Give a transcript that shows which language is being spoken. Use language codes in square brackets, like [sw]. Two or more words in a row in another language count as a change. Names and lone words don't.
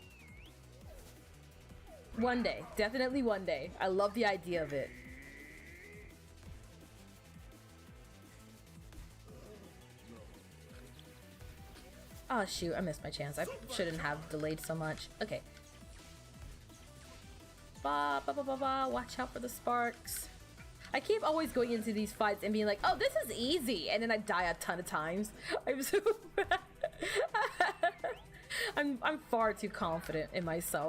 [en] One day. Definitely one day. I love the idea of it. Oh shoot, I missed my chance. I shouldn't have delayed so much. Okay. Ba, ba, ba, ba, ba. Watch out for the sparks. I keep always going into these fights and being like, oh, this is easy, and then I die a ton of times. I'm so bad. I'm far too confident in myself.